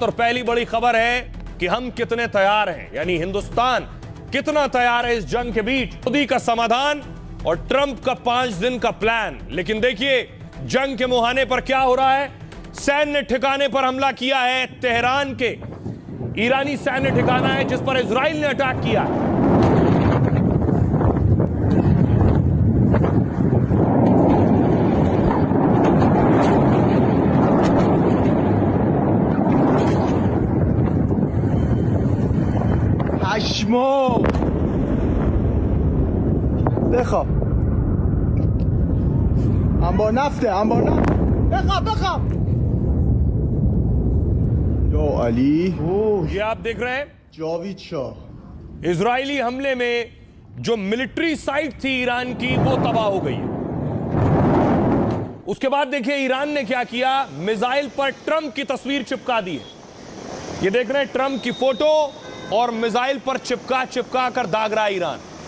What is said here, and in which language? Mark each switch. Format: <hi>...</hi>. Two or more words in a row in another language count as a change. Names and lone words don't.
<hi>और पहली बड़ी खबर है कि हम कितने तैयार हैं, यानी हिंदुस्तान कितना तैयार है इस जंग के बीच। मोदी का समाधान और ट्रंप का 5 दिन का प्लान। लेकिन देखिए जंग के मुहाने पर क्या हो रहा है। सैन्य ठिकाने पर हमला किया है। तेहरान के ईरानी सैन्य ठिकाना है जिस पर इजराइल ने अटैक किया है।</hi> <fa>پشمام بخواب انبار نفته انبار نفت بخواب یا علی</fa> <hi>ये आप देख रहे हैं</hi> <fa>جاوید شاه</fa> <hi>इजरायली हमले में जो</hi> <en>military site</en> <hi>थी ईरान की वो तबाह हो गई है। उसके बाद देखिए ईरान ने क्या किया, मिसाइल पर ट्रंप की तस्वीर चिपका दी है। ये देख रहे हैं ट्रंप की फोटो और मिसाइल पर चिपका कर दाग रहा है ईरान।</hi>